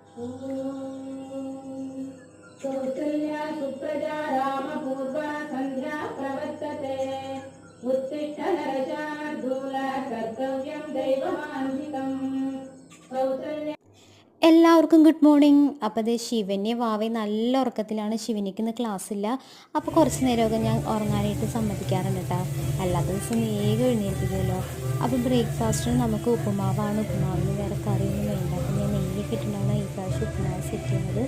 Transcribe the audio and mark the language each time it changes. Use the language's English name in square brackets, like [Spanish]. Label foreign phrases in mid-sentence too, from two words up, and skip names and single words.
[Sanskrit] कौसल्या सुप्रजा रामपूर्वा सन्ध्या प्रवर्तते उत्तिष्ठ नरशार्दूल कर्तव्यं दैवमान्वितम् कौसल्या [Malayalam] എല്ലാവർക്കും [English] good morning. [Malayalam] അപ്പോൾ ഇത് ശിവന് വാവേ നല്ല ഉറക്കത്തിലാണ്. ശിവനിക്ക് ഇന്ന് ക്ലാസ് ഇല്ല. അപ്പോൾ കുറച്ച് നേരമൊക്കെ ഞാൻ ഉറങ്ങാനായിട്ട് സമ്മതിക്കാറുണ്ട് കേട്ടോ. അല്ലാത്ത ദിവസം വേഗം എഴുന്നേൽപ്പിക്കുമല്ലോ. അപ്പോൾ ബ്രേക്ക്ഫാസ്റ്റിന് നമുക്ക് ഉപ്പുമാവാണ്. ഉപ്പുമാവിന് വേറെ കറിയൊന്നും വേണ്ട. അപ്പോൾ ഞാൻ നെയ്യൊക്കെ ഇട്ടിട്ടാണ് ഈ പ്രാവശ്യം ഉപ്പുമാവ് സെറ്റ് ചെയ്യുന്നത്.